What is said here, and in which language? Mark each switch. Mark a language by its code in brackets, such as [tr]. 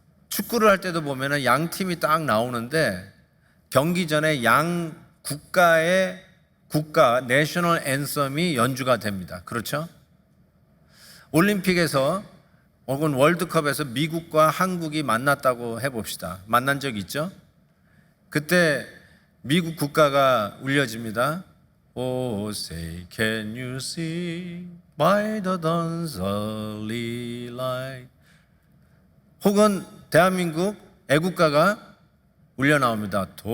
[ko] 축구를 할 때도 보면은 양 팀이 딱 나오는데 경기 전에 양 국가의 국가 내셔널 앤썸이 연주가 됩니다. 그렇죠? 올림픽에서 혹은 월드컵에서 미국과 한국이 만났다고 해봅시다. 만난 적 있죠? 그때 미국 국가가 울려집니다. [en] Oh, say, can you see by the dawn's early light? [ko] 혹은 대한민국 애국가가 울려 나옵니다.